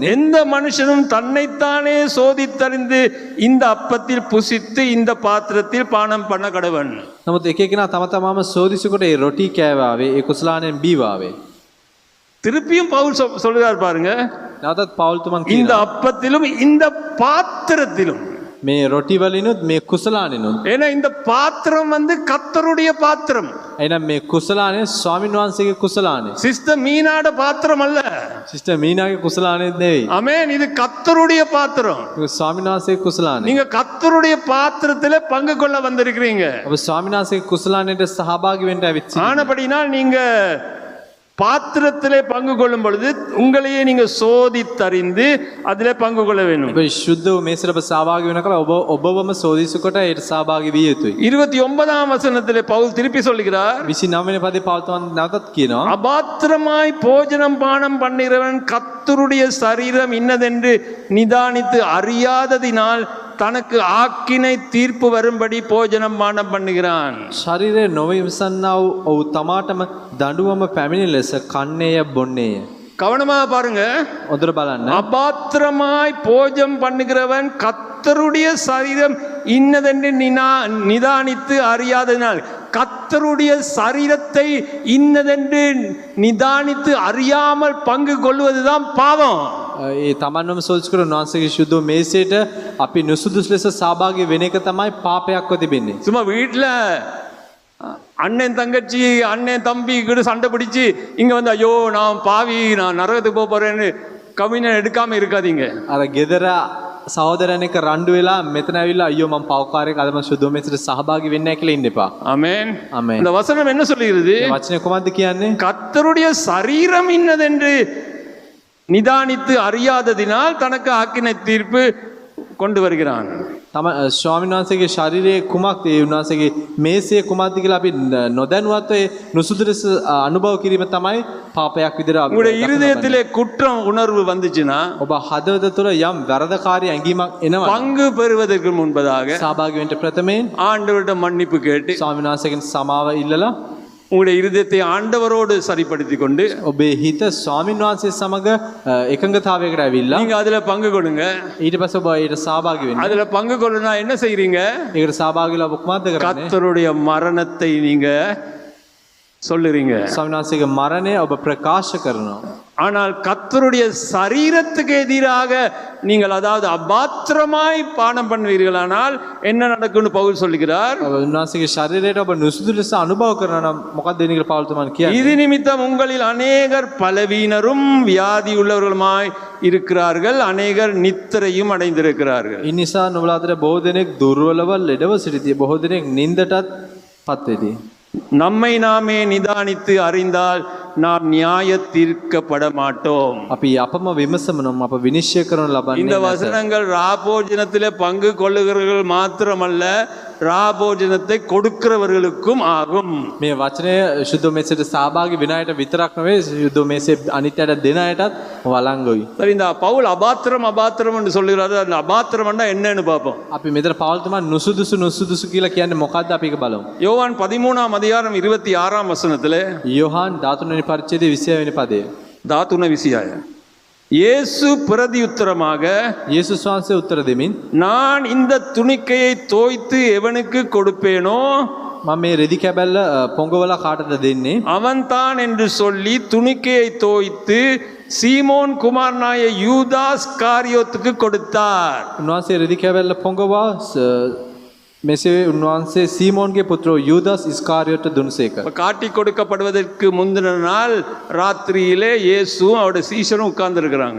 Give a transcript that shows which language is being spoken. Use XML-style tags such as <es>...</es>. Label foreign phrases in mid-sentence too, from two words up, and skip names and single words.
<ta>எந்த மனுஷனும் தன்னைத்தானே சோதித்தறிந்து இந்த அப்பத்தில் புசித்து இந்த பாத்திரத்தில் பானம் பண்ண கடவன்.</ta> <si>නමුත් එක එකනා තම තමාම සෝදිසුකොට ඒ රොටි කෑවාවේ ඒ කුසලාණයෙන් බීවාවේ.</si> <ta>திருப்பியும் பவுல் சொல்கிறார் பாருங்க,</ta> <si>නැවතත් පවුල් තුමන්</si> <ta>இந்த</ta> <si>කියනවා</si> <ta>அப்பத்திலும் இந்த பாத்திரத்திலும்.</ta> <si>මේ රොටි වලිනුත් මේ කුසලාණිනුත්.</si> <ta>ஏன்னா இந்த பாத்திரம் கர்த்தருடைய பாத்திரம்.</ta> <si>එහෙනම් මේ කුසලාණය ස්වාමීන් වහන්සේගේ කුසලාණය.</si> <ta>சிஸ்டர் மீனாட பாத்திரம் அல்ல.</ta> <si>සිස්ටර් මීනාගේ කුසලාණය නෙවෙයි.</si> <ta>ஆமென். இது கர்த்தருடைய பாத்திரம்.</ta> <si>ඒක ස්වාමීන් වහන්සේගේ කුසලාණය.</si> <ta>நீங்க கர்த்தருடைய பாத்திரத்திலே பங்கு கொள்ள வந்திருக்கிறீங்க.</ta> <si>ඔබ ස්වාමීන් වහන්සේගේ කුසලාණයට සහභාගී වෙන්න ඇවිත් සිටිනවා.</si> <ta>ஆனபடினால் நீங்க பாத்திரத்திலே பங்கு கொள்ளும் பொழுது உங்களையே நீங்க சோதித்தறிந்து அதிலே பங்கு கொள்ள வேண்டும்.</ta> <si>ඔබ ශුද්ධ වූ මේසට ඔබ සහභාගී වෙනකල ඔබවම සෝදිසුකොට ඒට සහභාගී විය යුතුයි.</si> <ta>29ஆம் வசனத்திலே பவுல் திருப்பி சொல்கிறார்,</ta> <si>29 වෙනි පදේ පවුල් තුමන් නැවතත් කියනවා</si> <ta>அபாத்திரமாய் போஜனம் பானம் பண்ணுகிறவன் கர்த்தருடைய சரீரம் இன்னதென்று நிதானித்து அறியாததினால் தனக்கு ஆக்கினை தீர்ப்பு வரும்படி போஜனம் பானம் பண்ணுகிறான்.</ta> <si>ශරීරය නොවිමසන්නා වූ ඔහු තමාටම දඬුවම පැමිණි ලෙස කන්නේය බොන්නේය.</si> <ta>கவனமாக பாருங்க.</ta> <si>හොඳට බලන්න.</si> <ta>அபாத்திரமாய் போஜம் பண்ணுகிறவன் கர்த்தருடைய சரீரம் இன்னதென்று நிதானித்து அறியாததினால், கர்த்தருடைய சரீரத்தை இன்னதென்று நிதானித்து அறியாமல் பங்கு கொள்வதுதான் பாவம்.</ta> <si>ඒ තමන්වම සෝදිසු කරන උන්වහන්සේගේ ශුද්ධ වූ මේසයට අපි නුසුදුසු ලෙස සහභාගී වෙන එක තමයි පාපයක්ව තිබෙන්නේ.</si> <ta>சும்மா வீட்டில் அண்ணன் தங்கச்சி அண்ணன் தம்பி கூட சண்டை பிடிச்சி இங்கே ஐயோ நான் பாவி நான் நரகத்துக்கு போக போறேன்னு கம்யூனியன் எடுக்காம இருக்காதீங்க.</ta> <si>අර ගෙදර සහෝදරයන් එක්ක රණ්ඩු වෙලා මෙතන ඇවිල්ලා අයියෝ මම පවකාරයෙක් අද මම ශුද්ධ වූ මේසයට සහභාගී වෙන්නේ නැහැ කියලා ඉන්න එපා.</si> <ta>ஆமென்.</ta> <si>ආමේන්.</si> <ta>இந்த வசனம் என்ன சொல்லுகிறது?</ta> <si>මේ වචනේ කොහොමද කියන්නේ?</si> <ta>கர்த்தருடைய சரீரம் இன்னதென்று நிதானித்து அறியாததினால் தனக்கு ஆக்கினை தீர்ப்பு கொண்டு வருகிறான்.</ta> <si>තම ස්වාමීන් වහන්සේගේ ශරීරයේ කුමක්ද ඒ උන්වහන්සේගේ මේසයේ කුමක්ද කියලා අපි නොදැනුවත්ව ඒ නුසුදු ලෙස අනුභව කිරීම තමයි පාපයක් විදිහට අපි</si> <ta>உங்களுடைய இருதயத்திலே குற்றம் உணர்வு வந்துச்சுன்னா</ta> <si>ඔබ හදවත තුළ යම් වැරදකාරී ඇඟීමක් එනවා</si> <ta>பங்கு பெறுவதற்கு முன்பதாக</ta> <si>සහභාගී වෙන්න ප්‍රථමයෙන්</si> <ta>ஆண்டவரிடம் மன்னிப்பு கேட்டு</ta> <si>ස්වාමීන් වහන්සේගෙන් සමාව ඉල්ලලා</si> <ta>உங்களுடைய இருதயத்தை ஆண்டவரோடு சரிப்படுத்தி கொண்டு</ta> <si>ඔබේ හිත ස්වාමීන් වහන්සේ සමග එකඟතාවයකට ඇවිල්ලා</si> <ta>நீங்க அதுல பங்கு கொள்ளுங்க.</ta> <si>ඊට පස්සේ ඔබ ඊට සහභාගී වෙන්න.</si> <ta>அதுல பங்கு கொள்ளுனா என்ன செய்றீங்க?</ta> <si>ඒකට සහභාගී වෙලා ඔබ කුමක්ද කරන්නේ?</si> <ta>கர்த்தருடைய மரணத்தை நீங்க சொல்லுறீங்க.</ta> <si>ස්වාමීන් වහන්සේගේ මරණය ඔබ ප්‍රකාශ කරනවා.</si> <ta>ஆனால் கர்த்தருடைய சரீரத்துக்கு எதிராக நீங்கள் அதாவது அபாத்திரமாய் பானம் பண்ணுவீர்களானால் என்ன நடக்கும்னு பவுல் சொல்லுகிறார்.</ta> <si>උන්වහන්සේගේ ශරීරයට ඔබ නුසුදු ලෙස අනුභව කරනවා නම් මොකක්ද වෙන්නේ කියලා පවුල් තුමන් කියන්නේ?</si> <ta>இது நிமித்தம் உங்களில் அநேகர் பலவீனரும் வியாதி உள்ளவர்களுமாய் இருக்கிறார்கள், அநேகர் நித்திரையும் அடைந்திருக்கிறார்கள்.</ta> <si>ඒ නිසා නුඹලා අතර බොහෝ දෙනෙක් දුර්වලව ලෙඩව සිටිති. බොහෝ දෙනෙක් නින්දටත් පත් වෙති.</si> <ta>நம்மை நாமே நிதானித்து அறிந்தால் நாம் நியாய தீர்க்கப்பட மாட்டோம்.</ta> <si>අපි අපම විමසම නම් අප විනිශ්චය කරනු ලබන්නේ</si> <ta>இந்த</ta> <si>නැත.</si> <ta>வசனங்கள் ராபோஜனத்திலே பங்கு கொள்ளுகிறவர்கள் மாத்திரமல்ல, ராபோஜனத்தை கொடுக்கிறவர்களுக்கும் ஆகும்.</ta> <si>මේ වචනය ශුද්ධ මේසයට සහභාගී වෙන අයට විතරක් නෙවෙයි ශුද්ධ මේසේ අනිත් අයට දෙන අයටත් වළංගුයි.</si> <ta>சரி, இந்த பவுல் அபாத்திரம் என்று சொல்லுகிறாரு. அந்த அபாத்திரம்னா என்னன்னு பார்ப்போம்.</ta> <si>අපි මෙතන පවුල්තුමා නුසුදුසු කියලා කියන්නේ මොකක්ද අපි ඒක බලමු.</si> <ta>யோவான் 13ஆம் அதிகாரம் 26ஆம் வசனத்திலே</ta> <si>යෝහන් 13 වෙනි පරිච්ඡේදයේ 20 වෙනි පදය.</si> <ta>தாத்துன விசியாய இயேசு பிரதியுத்தரமாக,</ta> <si>යේසුස් වහන්සේ උත්තර දෙමින්</si> <ta>நான் இந்த துணிக்கையை தோய்த்து எவனுக்கு கொடுப்பேனோ</ta> <si>මම මේ රෙදි කැබැල්ල පොඟවලා කාටද දෙන්නේ?</si> <ta>அவன்தான் என்று சொல்லி துணிக்கையை தோய்த்து சீமோன் குமாரனாய யூதாஸ் காரியோத்துக்கு கொடுத்தார்.</ta> <si>උන්වහන්සේ රෙදි කැබැල්ල පොඟවා මෙසේ උන්වහන්සේ සීමෝන්ගේ පුත්‍රෝ යූදාස් ඉස්කාරියොට දුන්සේක.</si> <ta>காட்டி கொடுக்கப்படுவதற்கு முந்தின நாள் ராத்திரியிலே இயேசுவும் அவருடைய சீஷரும் உட்கார்ந்து இருக்கிறாங்க.</ta>